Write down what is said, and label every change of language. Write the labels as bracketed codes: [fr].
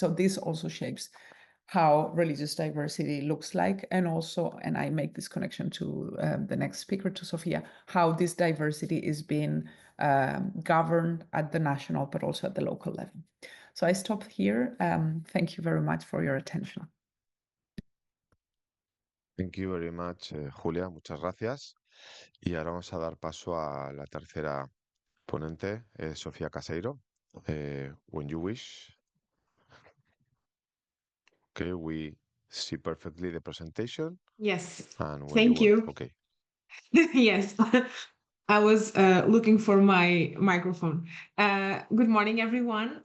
[en] So this also shapes how religious diversity looks like, and also, and I make this connection to the next speaker, to Sofia, how this diversity is being governed at the national, but also at the local level. So I stop here. Thank you very much for your attention. Thank you very much, Julia. [es] Muchas gracias. Y ahora vamos a dar paso a la tercera ponente, Sofía Caseiro. [en] When you wish. Okay, we see perfectly the presentation. Yes. And Thank you. Okay. Yes. I was looking for my microphone. Good morning, everyone.